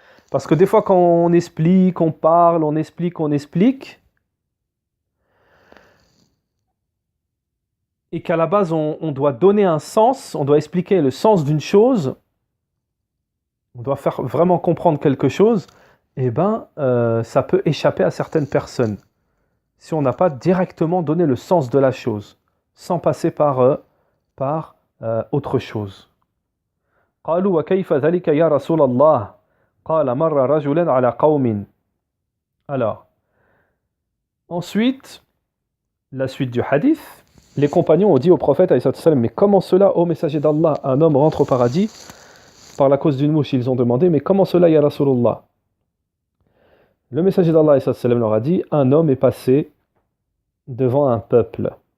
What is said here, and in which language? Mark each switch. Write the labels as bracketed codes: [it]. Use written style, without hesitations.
[fr] Parce que des fois quand on explique, on parle, on explique, et qu'à la base on doit donner un sens, on doit expliquer le sens d'une chose, on doit faire vraiment comprendre quelque chose, eh ben ça peut échapper à certaines personnes. Si on n'a pas directement donné le sens de la chose, sans passer par autre chose. [ar] قالوا وكيف ذلك يا رسول الله قال مر رجل على قوم. [fr] Alors, ensuite, la suite du hadith, les compagnons ont dit au prophète, mais comment cela, ô messager d'Allah, un homme rentre au paradis par la cause d'une mouche? Ils ont demandé, mais comment cela, [ar] ya Rasulullah? [fr] Le messager d'Allah leur a dit, un homme est passé devant un peuple.